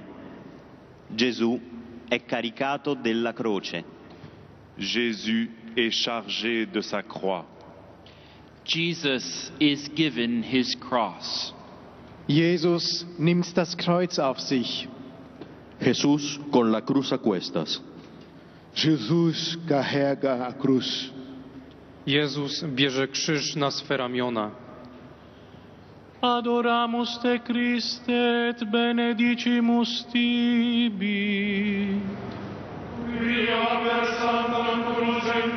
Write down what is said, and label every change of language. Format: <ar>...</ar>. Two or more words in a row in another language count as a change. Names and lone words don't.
<it>Gesù è caricato della croce.</it> <fr>Jésus est chargé de sa croix.</fr> <en>Jesus is given his cross.</en> <de>Jesus nimmt das Kreuz auf sich.</de> <es>Jesús con la cruz a cuestas.</es> <pt>Jesus carrega a cruz.</pt> <pl>Jezus bierze krzyż na swe ramiona.</pl> <la>Adoramus te Christe et benedicimus tibi. Via per sanctam crucem</la>